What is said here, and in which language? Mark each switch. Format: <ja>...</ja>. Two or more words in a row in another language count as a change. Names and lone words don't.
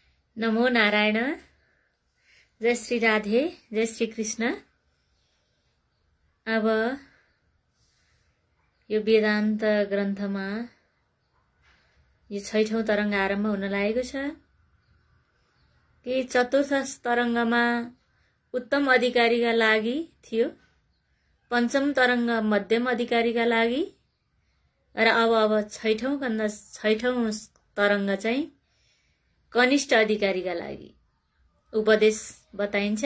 <sa>नमो नारायण।</sa> <ne>जय श्री राधे, जय श्री कृष्ण। अब यो वेदान्त ग्रन्थमा यो 6औं तरंग आरम्भ हुन लागेको छ कि चतुर्थ तरंगमा उत्तम अधिकारीका लागि थियो, पंचम तरंग मध्यम अधिकारीका लागि र अब 6औं तरंग चाहिँ कनिष्ठ अधिकारीका लागि उपदेश बताइन्छ।</ne>